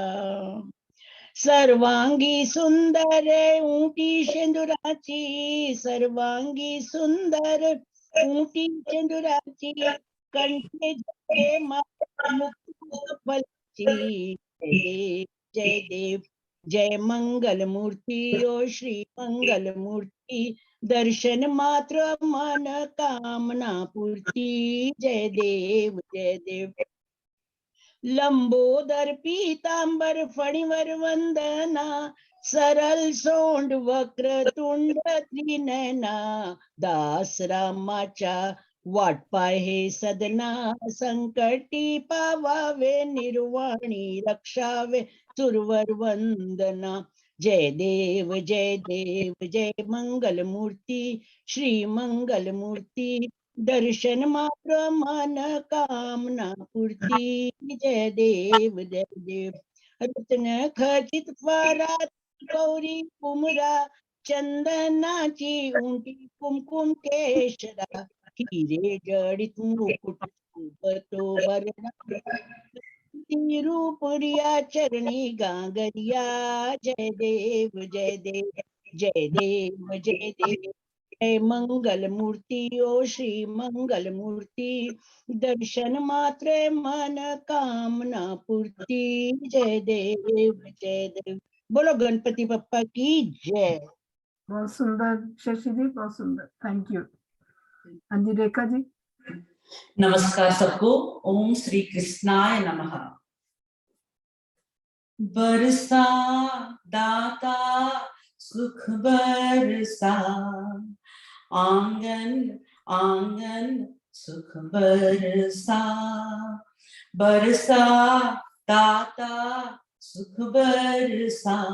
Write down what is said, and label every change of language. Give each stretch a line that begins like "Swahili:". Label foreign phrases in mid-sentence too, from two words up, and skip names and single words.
Marathi: सर्वांगी सुंदर ऊंटी शेंदुराची, सर्वांगी सुंदर ऊंटी शेंदुराची, कंठे जपे मुक्त फलची, जय देव जय मंगल मूर्ति, ओ श्री मंगल मूर्ति, दर्शन मात्र मन कामना पूर्ति, जय देव जय देव। लंबोदर पीतांबर फणिवर वंदना, सरल सोंड वक्र तुंड त्रिनयना, दास रामाच्या वाट पाय हे सदना, संकटी पावावे निर्वाणी रक्षावे सुरवर वंदना, जय देव जय मंगल मूर्ति, श्री मंगल मूर्ति, दर्शन मात्र मन कामना पूर्ति, जय देव जय देव। रत्न खचित परात गौरी कुमरा, चंदनाची उंटी कुमकुम केशरा, हिरे जडित मुकुट तो बरना, रूपुरिया चरणी गांगरिया, जय देव जय देव जय देव जय देव। जय मंगल मूर्ति, ओ श्री मंगल मूर्ति, दर्शन मात्र मन कामना पूर्ति, जय देव जय देव।
Hindi: बोलो गणपति बप्पा की जय। बहुत सुंदर शशि जी, बहुत सुंदर,
English: thank you.
Hindi: हाँ जी रेखा जी। नमस्कार सबको,
Sanskrit: ओम श्री कृष्णाय नमः।
Hindi: बरसा दाता सुख बरसा, आंगन आंगन सुख बरसा, बरसा दाता सुख बरसा,